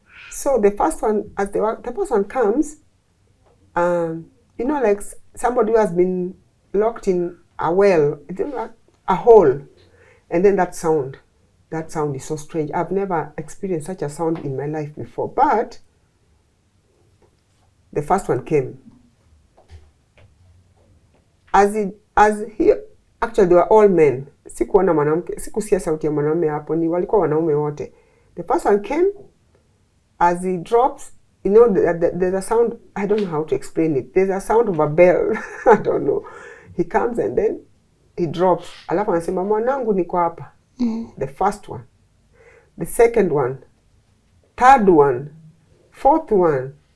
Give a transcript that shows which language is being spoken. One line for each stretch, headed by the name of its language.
English: So the first one, the first one comes, you know, like somebody who has been locked in a well, a hole, and then that sound is so strange. I've never experienced such a sound in my life before, but the first one came. Actually they were all men.
Swahili: Sikuona mwanamke, sikusikia sauti ya mwanamume hapo, ni walikuwa wanaume wote.
English: The first one came. As he drops, you know, there's a sound, I don't know how to explain it. There's a sound of a bell. I don't know. He comes and then he drops.
Swahili: Alafu anasema mwanangu niko hapa.
English: The first one. The second one. Third one. Fourth one.